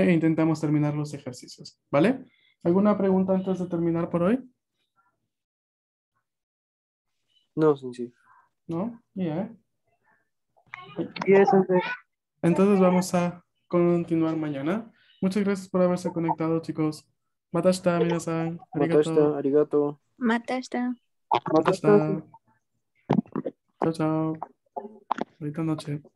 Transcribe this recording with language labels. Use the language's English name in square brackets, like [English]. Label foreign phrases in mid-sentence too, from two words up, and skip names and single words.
[Spanish] E intentamos terminar los ejercicios, ¿vale? ¿Alguna pregunta antes de terminar por hoy? No, sí. ¿No? Ya. Y eso es. Entonces vamos a continuar mañana. Muchas gracias por haberse conectado, chicos. [Japanese] また明日、皆さん. Matashita, Arigato. arigato. Matashita. Matashita. [Spanish] Chao, chao. Bonita noche.